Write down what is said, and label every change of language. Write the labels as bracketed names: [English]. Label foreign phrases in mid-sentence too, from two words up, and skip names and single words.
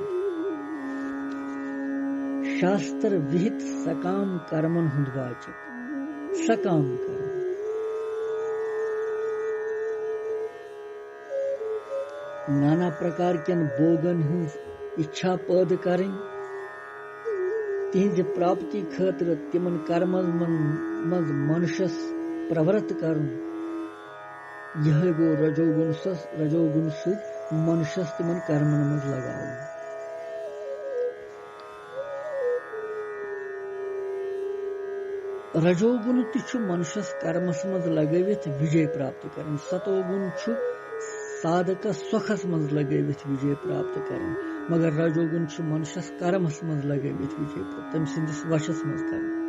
[Kashmiri] शास्त्र विहित सकाम कर्मन हुंद वाचक सकाम कर्म नाना प्रकार केन भोगन हज इच्छा पैदा करें तिहज प्राप्ति खतर तिमन कर्मन मज मनुष्यस प्रवृत्त करन यह गो रजोगुण सु मनुष्य तिमन कर्मन मज लगावन रजोगुण ति मनुष्य कर्मस मज लगवित विजय प्राप्त करन सतोगुण साधक सोखस मज लगवित विजय प्राप्त करन मगर रजोगुण मनुष्य कर्मस मज लगवित विजय प्राप्त तम सिंदिस वशस मज करन